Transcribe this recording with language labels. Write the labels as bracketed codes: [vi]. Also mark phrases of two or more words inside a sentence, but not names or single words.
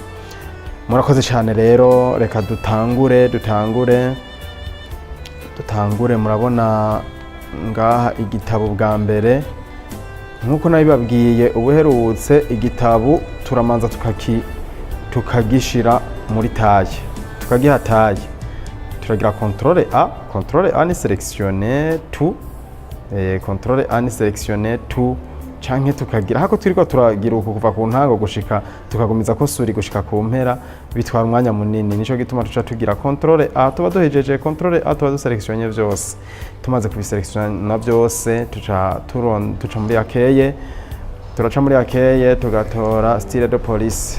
[rn] Murakoze cyane rero, reka dutangure. Murabona ngaha igitabo bwa mbere nkuko nabibabwiye ubuherutse, igitabo turamanza tukagishira muri taye, tukagiha taye, turagira [fr] contrôle A [rn] ni [fr] sélectionner tout, contrôle A [rn] ni [fr] sélectionner tout, [rn] canke tukagira hako turiko turagira uko kuva ku ntango gushika tukagumiza ko suri gushika ku mpera bitwara umwanya munini. Nico gituma tuca tugira [fr] contrôle A, [rn] tuba duhejeje [fr] contrôle A [rn] tuba duselectionner vyose, tumaze kubiselectiona byose tuca muri akeye, turaca muri akeye tugatora [fr] style de police.